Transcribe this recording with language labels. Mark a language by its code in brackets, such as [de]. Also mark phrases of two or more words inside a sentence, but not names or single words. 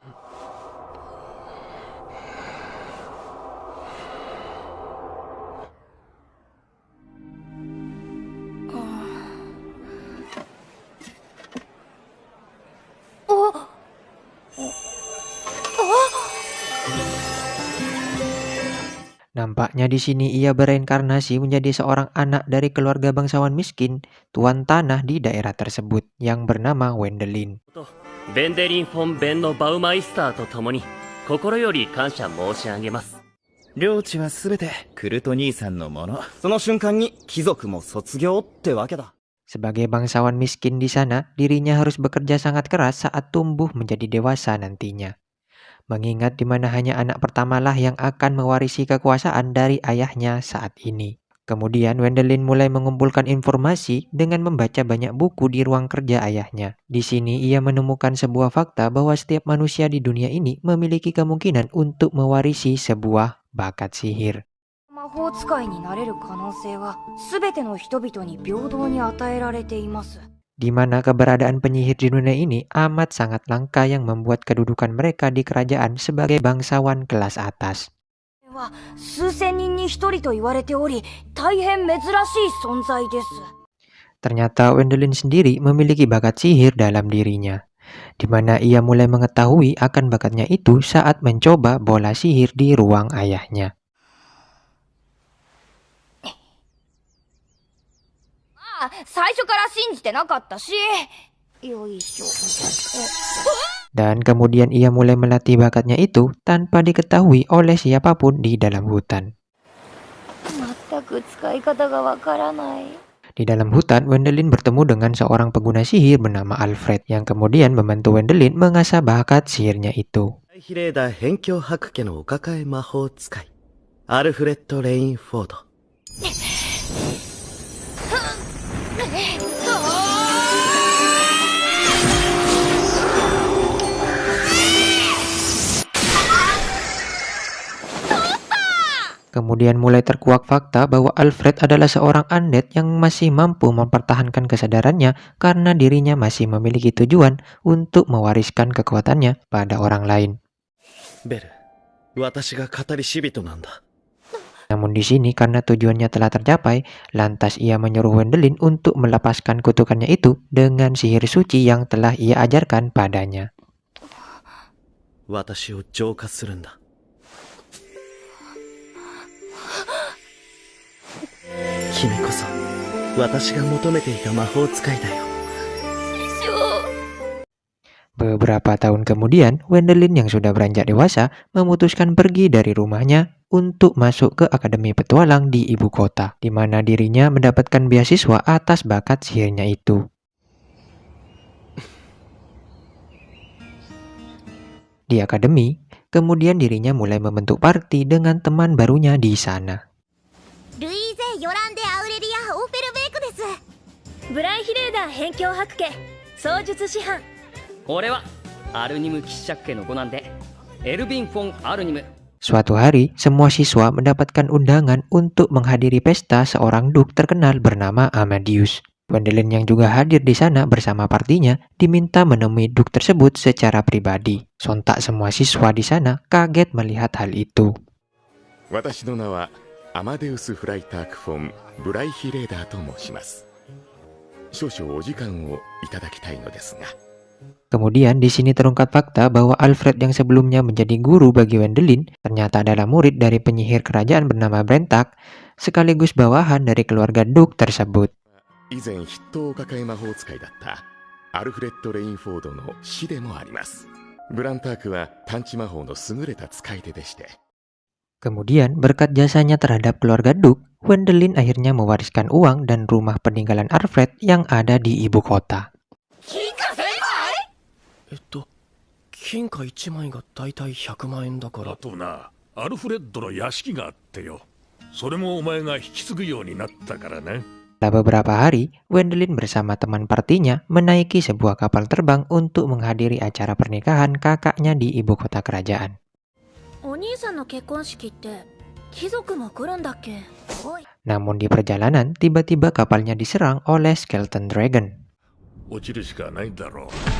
[id] Nampaknya di sini ia bereinkarnasi menjadi seorang anak dari keluarga bangsawan miskin, tuan tanah di daerah tersebut yang bernama Wendelin. [ja] ベンデリン・フォン・ベンのバウマイスターと共に心より感謝申し上げます。領地はすべてクルト兄さんのもの。その瞬間に貴族も卒業ってわけだ。 [id] Sebagai bangsawan miskin di sana, dirinya harus bekerja sangat keras saat tumbuh menjadi dewasa nantinya. Mengingat di mana hanya anak pertamalah yang akan mewarisi kekuasaan dari ayahnya saat ini. Kemudian Wendelin mulai mengumpulkan informasi dengan membaca banyak buku di ruang kerja ayahnya. Di sini ia menemukan sebuah fakta bahwa setiap manusia di dunia ini memiliki kemungkinan untuk mewarisi sebuah bakat sihir. [ja] 魔法使いになれる可能性は全ての人々に平等に与えられています。 [id] Di mana keberadaan penyihir di dunia ini amat sangat langka yang membuat kedudukan mereka di kerajaan sebagai bangsawan kelas atas. [ja] 数千人に一人と言われており、大変珍しい存在です。 [id] Ternyata Wendelin sendiri memiliki bakat sihir dalam dirinya, di mana ia mulai mengetahui akan bakatnya itu saat mencoba bola sihir di ruang ayahnya. [ja] 最初から信じてなかったし。よいしょ。 [id] Dan kemudian ia mulai melatih bakatnya itu tanpa diketahui oleh siapapun di dalam hutan. [ja] 全く使い方がわからない。 [id] Di dalam hutan, Wendelin bertemu dengan seorang pengguna sihir bernama Alfred yang kemudian membantu Wendelin mengasah bakat sihirnya itu. [ja] ヒレーダ辺境白家のお抱え魔法使いアルフレッド・レインフォード。 [id] Kemudian mulai terkuak fakta bahwa Alfred adalah seorang undead yang masih mampu mempertahankan kesadarannya karena dirinya masih memiliki tujuan untuk mewariskan kekuatannya pada orang lain. [ja] ベル、私が語り死人なんだ。 [id] Namun di sini karena tujuannya telah tercapai, lantas ia menyuruh Wendelin untuk melepaskan kutukannya itu dengan sihir suci yang telah ia ajarkan padanya. [ja] 私を浄化するんだ。君こそ私が求めていた魔法使いだよ。 [id] Beberapa tahun kemudian, Wendelin yang sudah beranjak dewasa memutuskan pergi dari rumahnya untuk masuk ke Akademi Petualang di ibu kota, di mana dirinya mendapatkan beasiswa atas bakat sihirnya itu. Di akademi, kemudian dirinya mulai membentuk party dengan teman barunya di sana. [ja] ルイーゼ・ヨランデ・アウレリア・オーフェルベークです。ブライヒレーダー辺境白家槍術師範。俺はアルニム・キッシャッケの五男でエルヴィン・フォン・アルニム [id] Suatu hari, semua siswa mendapatkan undangan untuk menghadiri pesta seorang duk terkenal bernama Amadeus. Wendelin yang juga hadir di sana bersama partinya diminta menemui duk tersebut secara pribadi. Sontak semua siswa di sana kaget melihat hal itu. [ja] 私の名はアマデウス・フライタークフォン・ブライヒレーダーと申します。少々お時間をいただきたいのですが。 [id] Kemudian di sini terungkap fakta bahwa Alfred yang sebelumnya menjadi guru bagi Wendelin ternyata adalah murid dari penyihir kerajaan bernama Brentak, sekaligus bawahan dari keluarga duk tersebut. [ja] 以前筆頭を抱え魔法使いだったアルフレッド・レインフォードの師でもあります。ブランタークは探知魔法の優れた使い手でして。 [id] Kemudian berkat jasanya terhadap keluarga duk, Wendelin akhirnya mewariskan uang dan rumah peninggalan Alfred yang ada di ibu kota. [ja] 金貨1枚がだいたい100万円だから。あとな、アルフレッドの屋敷があってよ。それもお前が引き継ぐようになったからね。 [id] Setelah beberapa hari, Wendelin bersama teman partinya menaiki sebuah kapal terbang untuk menghadiri acara pernikahan kakaknya di ibu kota kerajaan. [ja] お兄さんの結婚式って貴族も来るんだっけ？おい。 [id] Namun di perjalanan, tiba-tiba kapalnya diserang oleh Skeleton Dragon. [ja] 落ちるしかないだろう。